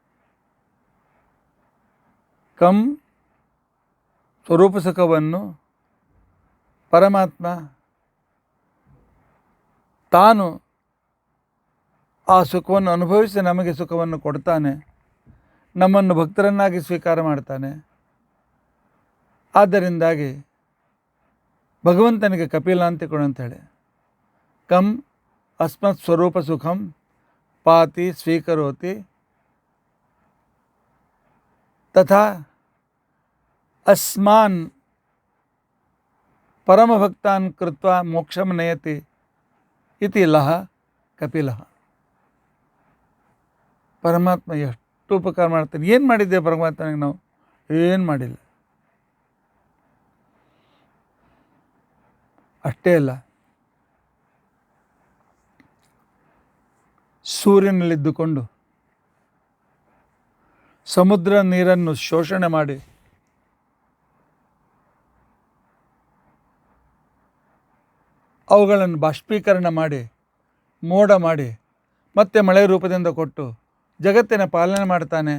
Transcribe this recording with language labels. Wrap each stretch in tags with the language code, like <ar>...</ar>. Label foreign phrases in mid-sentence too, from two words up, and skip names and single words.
<kn>ಕಂ ಸ್ವರೂಪ ಸುಖವನ್ನು ಪರಮಾತ್ಮ ತಾನು ಆ ಸುಖವನ್ನು ಅನುಭವಿಸಿ ನಮಗೆ ಸುಖವನ್ನು ಕೊಡ್ತಾನೆ, ನಮ್ಮನ್ನು ಭಕ್ತರನ್ನಾಗಿ ಸ್ವೀಕಾರ ಮಾಡ್ತಾನೆ. ಆದ್ದರಿಂದಾಗಿ ಭಗವಂತನಿಗೆ ಕಪಿಲ ಅಂತ ಹೇಳಿ</kn> <sa>ಕಂ ಅಸ್ಮತ್ ಸ್ವರೂಪ ಸುಖಂ ಪಾತಿ ಸ್ವೀಕರೋತಿ ತಥಾ ಅಸ್ಮಾನ್ ಪರಮಭಕ್ತಾನ್ ಕೃತ್ವ ಮೋಕ್ಷಂ ನಯತಿ ಇತಿ ಲಹ ಕಪಿಲಃ.</sa> <kn>ಪರಮಾತ್ಮ ಎಷ್ಟು ಉಪಕಾರ ಮಾಡ್ತಾನೆ. ಏನು ಮಾಡಿದ್ದೇವೆ ಪರಮಾತ್ಮನಿಗೆ ನಾವು? ಏನು ಮಾಡಿಲ್ಲ. ಅಷ್ಟೇ ಅಲ್ಲ, ಸೂರ್ಯನಲ್ಲಿದ್ದುಕೊಂಡು ಸಮುದ್ರ ನೀರನ್ನು ಶೋಷಣೆ ಮಾಡಿ ಅವುಗಳನ್ನು ಬಾಷ್ಪೀಕರಣ ಮಾಡಿ ಮೋಡ ಮಾಡಿ ಮತ್ತೆ ಮಳೆ ರೂಪದಿಂದ ಕೊಟ್ಟು ಜಗತ್ತಿನ ಪಾಲನೆ ಮಾಡ್ತಾನೆ.</kn>